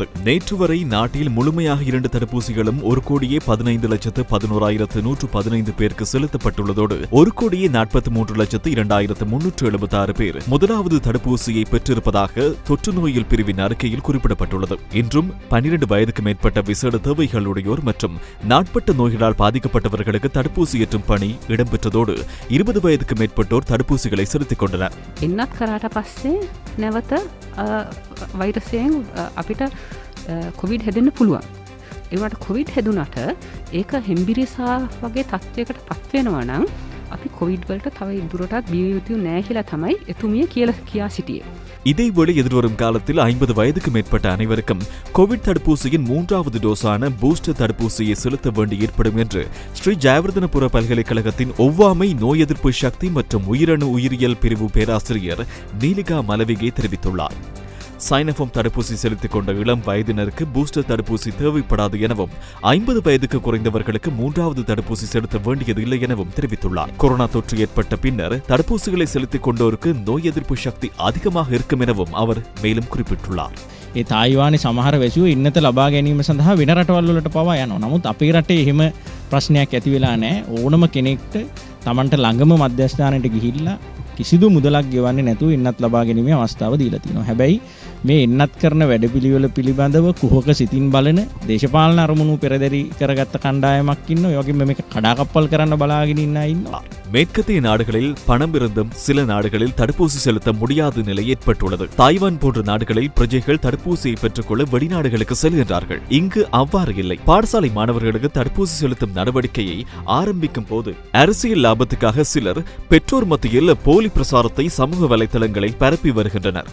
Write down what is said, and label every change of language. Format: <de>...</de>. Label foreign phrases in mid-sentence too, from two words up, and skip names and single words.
<ta>நேற்று வரை நாட்டில் முழுமையாக 2 தடுப்பூசிகளும் 1,15,11,115 பேருக்கு செலுத்தப்பட்டுள்ளதோடு 1,43,02,376 பேர் முதலாவது தடுப்பூசியை பெற்றிருப்பதாக தொற்று நோயில் பிரிவின் அறிக்கையில் குறிப்பிடப்பட்டுள்ளது. இன்றும் 12 வயதுக்கு மேற்பட்ட விசேட தேவைகளுடையோர் மற்றும் நாட்பட்ட நோய்களால் பாதிக்கப்பட்டவர்களுக்கு தடுப்பூசி ஏற்றும் பணி இடம்பெற்றதோடு 20 வயதுக்கு மேற்பட்டோர் தடுப்பூசிகளை செலுத்திக் கொண்டனர்.</ta> <si>නැවත වෛරසයෙන් අපිට කොවිඩ් හැදෙන්න පුළුවන්. ඒවට කොවිඩ් හැදුනට ඒක හෙම්බිරිසා වගේ තත්ත්වයකට පත් වෙනවා නම් අපි කොවිඩ් වලට තව ඉදුරටත් බිය යුතු නැහැ කියලා තමයි එතුමිය කියා සිටියේ.</si> <ta>இதேவேளை எதிர்வரும் காலத்தில் 50 வயதுக்கு மேற்பட்ட அனைவருக்கும் கோவிட் தடுப்பூசியின் 3வது டோஸான பூஸ்டர் தடுப்பூசியை செலுத்த வேண்டி ஏற்படும் என்று ஸ்ரீ ஜெயவர்தனபுர பல்கலைக்கழகத்தின் ஒவ்வாமை நோய் எதிர்ப்பு சக்தி மற்றும் உயிரணு உயிரியல் பிரிவு பேராசிரியர் நீலிகா மலவிகே தெரிவித்துள்ளார். சைனோஃபார்ம் தடுப்பூசி செலுத்திக் கொண்ட இளம் வயதினருக்கு பூஸ்டர் தடுப்பூசி தேவைப்படாது எனவும் 50 வயதுக்கு குறைந்தவர்களுக்கு 3வது தடுப்பூசி செலுத்த வேண்டியது இல்லை எனவும் தெரிவித்துள்ளார். கொரோனா தொற்று ஏற்பட்ட பின்னர் தடுப்பூசிகளை செலுத்திக் கொண்டோருக்கு நோய் எதிர்ப்பு சக்தி அதிகமாக இருக்கும் எனவும் அவர் மேலும் குறிப்பிட்டுள்ளார்.</ta> <si>ඒ තායිවානයේ සමහර වැසියෝ ඉන්නත ලබා ගැනීම සඳහා වෙන රටවල් වලට පවා යනවා. නමුත් අපේ රටේ එහෙම ප්‍රශ්නයක් ඇති වෙලා නැහැ. ඕනම කෙනෙක්ට Tamanට ළඟම මධ්‍යස්ථානයට ගිහිල්ලා කිසිදු මුදලක් ගෙවන්නේ නැතුව එන්නත් ලබා ගැනීමේ අවස්ථාව දීලා තිනවා. හැබැයි මේ එන්නත් කරන වැඩපිළිවෙල පිළිබඳව කුහක සිතින් බලන දේශපාලන අරමුණු පෙරදරි කරගත්ත කණ්ඩායමක් ඉන්නවා. ඒ වගේම මේක කඩාකප්පල් කරන්න බලාගෙන ඉන්න අය ඉන්නවා.</si> <ta>மேற்கத்திய நாடுகளில் பணம் இருந்தும் சில நாடுகளில் தடுப்பூசி செலுத்த முடியாத நிலை ஏற்பட்டுள்ளது. தாய்வான் போன்ற நாடுகளில் பிரஜைகள் தடுப்பூசியை பெற்றுக்கொள்ள வெளிநாடுகளுக்கு செல்கின்றார்கள். இங்கு அவ்வாறு இல்லை. பாடசாலை மாணவர்களுக்கு தடுப்பூசி செலுத்தும் நடவடிக்கையை ஆரம்பிக்கும் போது அரசியல் லாபத்துக்காக சிலர் பெற்றோர் மத்தியில் போலி பிரசாரத்தை சமூக வலைதளங்களில் பரப்பி வருகின்றனர்.</ta>